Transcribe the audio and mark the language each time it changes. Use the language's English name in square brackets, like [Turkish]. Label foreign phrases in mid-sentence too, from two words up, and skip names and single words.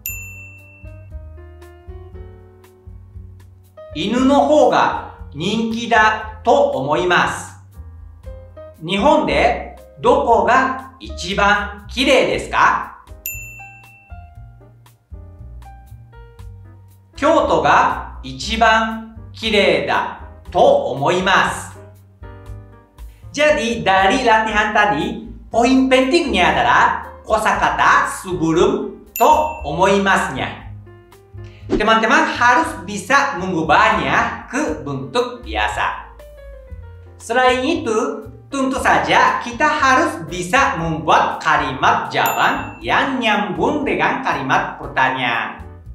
[Japanese] 犬の方が人気だと思います。日本でどこが一番きれいですか? 京都が一番きれいだと思います。 [Indonesian] Jadi dari latihan tadi, poin pentingnya adalah kosakata sebelum [Japanese] と思いますnya. [Indonesian] Teman-teman harus bisa mengubahnya ke bentuk biasa. Selain itu, tentu saja kita harus bisa membuat kalimat jawaban yang nyambung dengan kalimat pertanyaan.